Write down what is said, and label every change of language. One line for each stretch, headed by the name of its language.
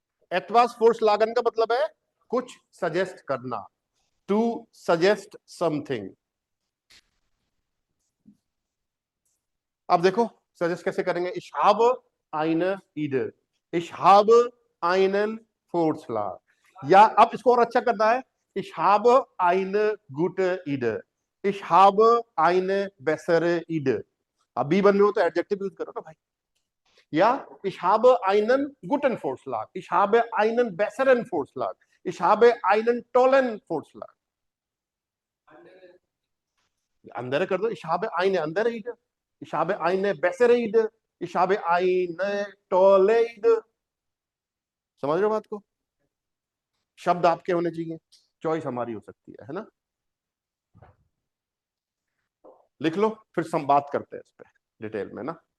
Hindi: एतवास force लागन का मतलब है कुछ सजेस्ट करना,
English: To suggest something.
Hindi: अब देखो सजेस्ट कैसे करेंगे,
German: इश habe eine Idee, ich habe einen Vorschlag।
Hindi: या अब इसको और अच्छा करना है,
German: ich habe eine gute Idee, ich habe eine bessere Idee।
Hindi: अब बी बनने हो तो एडजेक्टिव यूज करो ना भाई।
German: या ich habe einen guten Vorschlag, ich habe einen besseren Vorschlag, ich habe einen tollen Vorschlag। andere
Hindi: कर दो,
German: ich habe eine andere Idee, ich habe eine bessere Idee, ich habe eine tolle Idee।
Hindi: समझ रहे हो बात को? शब्द आपके होने चाहिए, चॉइस हमारी हो सकती है ना। लिख लो, फिर हम बात करते हैं इस पे डिटेल में ना।